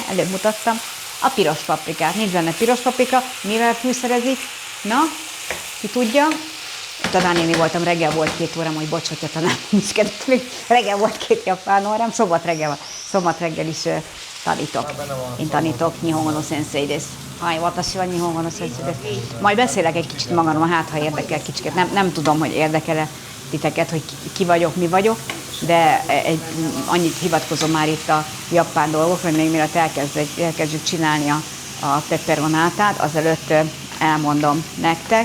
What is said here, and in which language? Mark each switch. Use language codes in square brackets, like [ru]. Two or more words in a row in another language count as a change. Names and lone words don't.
[hu] Előbb mutattam. A piros paprikát. Nincs benne piros paprika, mivel fűszerezik? Na, ki tudja? Tanár néni voltam, reggel volt 2 órám, hogy bocs, hogy a tanár nincs kedves, még reggel volt 2 japán órám, szombat reggel is tanítok. Én tanítok, [ja] 日本語の先生です. はい、私は日本語の先生です. [hu] Majd beszélek egy kicsit magamról, hát ha érdekel kicsit. Nem tudom, hogy érdekel-e titeket, hogy ki vagyok, mi vagyok, de annyit hivatkozom már itt a japán dolgokra, hogy még mielőtt elkezdjük csinálni a peperonátát, azelőtt elmondom nektek.